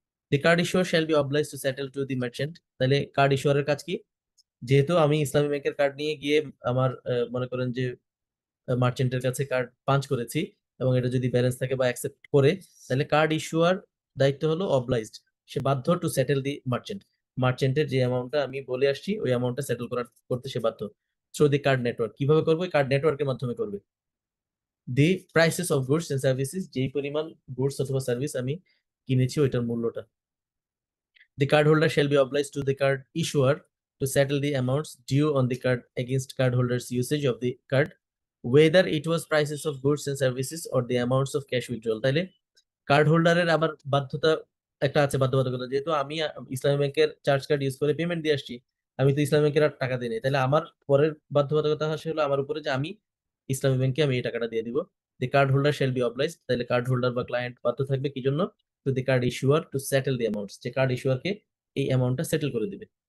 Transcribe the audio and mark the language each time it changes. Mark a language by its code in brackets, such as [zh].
[en] The card issuer shall be obliged to settle to the merchant. [bn] তাহলে card ইস্যুয়ারের কাজ কি, যেহেতু আমি ইসলামী ব্যাংকের কার্ড নিয়ে গিয়ে আমার মনে করেন যে মার্চেন্টের কাছে কার্ড পাঞ্চ করেছি, এবং এটা যদি ব্যালেন্স থাকে বা অ্যাকসেপ্ট করে, তাহলে কার্ড ইস্যুয়ার দায়িত্ব হলো অবলাইজড, সে বাধ্য টু সেটেল দি মার্চেন্ট, মার্চেন্টের যে অ্যামাউন্টটা আমি বলে আসছি ওই অ্যামাউন্টটা সেটেল করতে সে বাধ্য, থ্রু দি কার্ড নেটওয়ার্ক। কিভাবে করবে, কার্ড নেটওয়ার্কের মাধ্যমে করবে। [en] the prices of goods and services, [bn] যেই পরিমাণ গুডস অথবা সার্ভিস আমি কিনেছি ওইটার মূল্যটা। [en] The cardholder shall be obliged to the card issuer to settle the amounts due on the card against cardholder's usage of the card, whether it was prices of goods and services or the amounts of cash withdrawal। [bn] তাইলে card হোল্ডারের আবার বাধ্যতা একটা আছে, বাধ্যবাধকতা, যেহেতু আমি ইসলামী ব্যাংকের charge card use করে পেমেন্ট দিয়ে আসছি, আমি তো ইসলামী ব্যাংকের আর টাকা দিই নাই, তাহলে আমার পরের বাধ্যবাধকতা আসে হলো আমার উপরে, যে আমি ইসলামী ব্যাংকে আমি এই টাকাটা দিয়ে দিব। দি card holder shall be obliged, তাহলে কার্ড হোল্ডার বা ক্লায়েন্ট বাধ্য থাকবে কি জন্য, to the card ইস্যুয়ার to settle the amounts, যে কার্ড ইস্যুয়ারকে এই অ্যামাউন্টটা সেটেল করে দিবে।